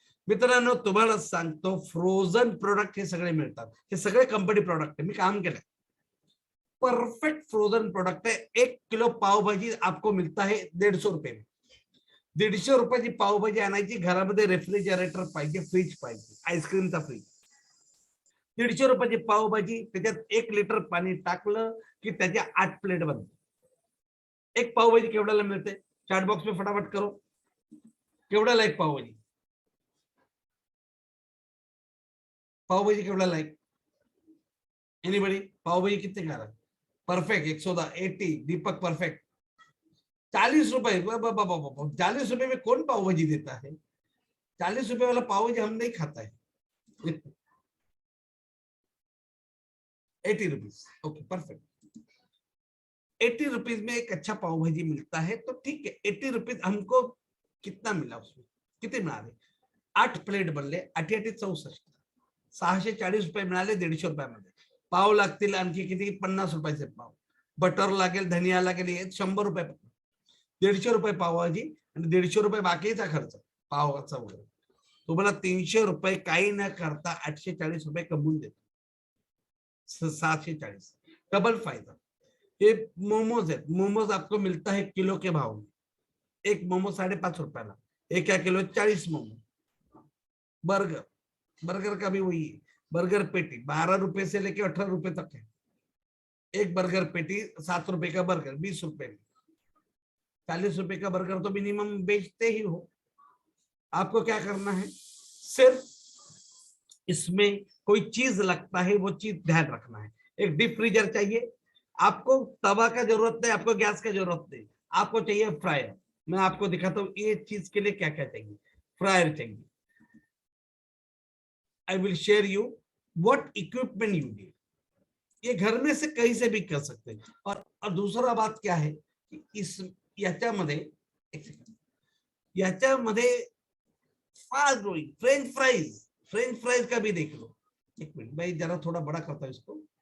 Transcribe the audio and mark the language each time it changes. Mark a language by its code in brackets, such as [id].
[mr] मित्रांनो तुम्हाला सांगतो, फ्रोझन प्रोडक्ट हे सगळे मिळतात, हे सगळे कंपनी प्रोडक्ट आहे, मी काम केलंय, [hi] परफेक्ट फ्रोजन प्रोडक्ट है। 1 किलो पाव भाजी आपको मिलता है 150 रुपये में। [mr] 150 रुपयाची पावभाजी आणायची, घरामध्ये रेफ्रिजरेटर पाहिजे, फ्रीज पाहिजे, आईस्क्रीमचा फ्रीज। 150 रुपयाची पावभाजी, त्याच्यात 1 लिटर पाणी टाकलं की त्याच्या 8 प्लेट बनते। एक पावभाजी केवढ्याला मिळते? [hi] चॅट बॉक्स में फटाफट करो, [mr] केवढ्याला एक पावभाजी? पावभाजी केवढ्याला एक? [hi] एनीबडी? पावभाजी कितने का रहा है? [en] Perfect 110, 80, Deepak perfect. [hi] 40 रुपए, 40 रुपए में कौन पाव भाजी देता है? 40 रुपए वाला पाव भाजी हम नहीं खाता है। 80 रुपीज, ओके परफेक्ट। 80 रुपीज में एक अच्छा पाव भाजी मिलता है, तो ठीक है। 80 रुपीज हमको कितना मिला, उसमें [mr] किती मिळाले? 8 प्लेट बनले, 8 8 64, 640 रुपये मिळाले 150 रुपयामध्ये। पाव लागतील आणखी किती? 50 रुपयाचे पाव, बटर लागेल, धनिया लागेल, 100 रुपये, 150 रुपये पावभाजी आणि 150 रुपये बाकीचा खर्च पावाचा वगैरे, तुम्हाला 300 रुपये काही न करता 840 रुपये कमवून देतो। 740 डबल फायदा। [hi] ये मोमोज है, मोमोज आपको मिलता है किलो के भाव में। [mr] एक मोमो 5.5 रुपयाला, एक [hi] क्या [mr] किलो 40 मोमो। [hi] बर्गर, बर्गर का भी वही है, बर्गर पेटी 12 रुपए से लेके 18 रुपए तक है। एक बर्गर पेटी 7 रुपए का बर्गर 20 रुपए में, 40 रुपए का बर्गर तो मिनिमम बेचते ही हो। आपको क्या करना है, सिर्फ इसमें कोई चीज लगता है, वो चीज ध्यान रखना है। एक डीप फ्रीजर चाहिए आपको, तवा का जरूरत नहीं, आपको गैस का जरूरत नहीं, आपको चाहिए फ्रायर। मैं आपको दिखाता हूँ ये चीज के लिए क्या क्या चाहिए। फ्रायर चाहिए, [en] I will share you what equipment you need। [hi] ये घर में से कहीं से भी कर सकते हैं। और दूसरा बात क्या है कि इस [mr] याच्यामध्ये, [hi] एक सेकंड, याच्यामध्ये fast growing French fries, French fries का भी देख लो। एक मिनट भाई, जरा थोड़ा बड़ा करता हूं इसको।